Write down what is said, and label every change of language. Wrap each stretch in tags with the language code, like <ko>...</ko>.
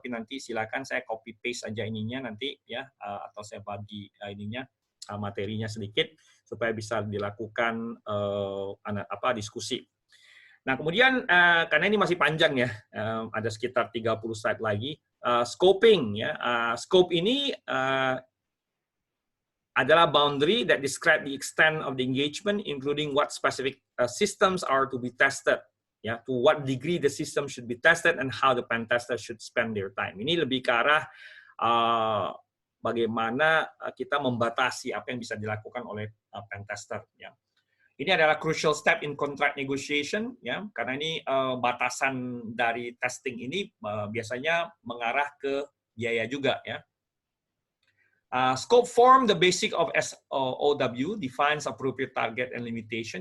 <id>Tapi nanti silakan saya copy paste aja ininya nanti ya, atau saya bagi materinya sedikit supaya bisa dilakukan diskusi. Nah kemudian karena ini masih panjang ya, ada sekitar 30 slide lagi.</id> <en>Scoping ya,</en> <id>scope ini adalah</id> <en>boundary that describe the extent of the engagement, including what specific systems are to be tested, ya, to what degree the system should be tested and how the pen tester should spend their time.</en> <id>Ini lebih ke arah bagaimana kita membatasi apa yang bisa dilakukan oleh pen tester. Ya. Ini adalah</id> <en>crucial step in contract negotiation,</en> <id>ya, karena ini batasan dari testing ini biasanya mengarah ke biaya juga, ya.</id> <en>Scope form the basic of SOW defines appropriate target and limitation.</en>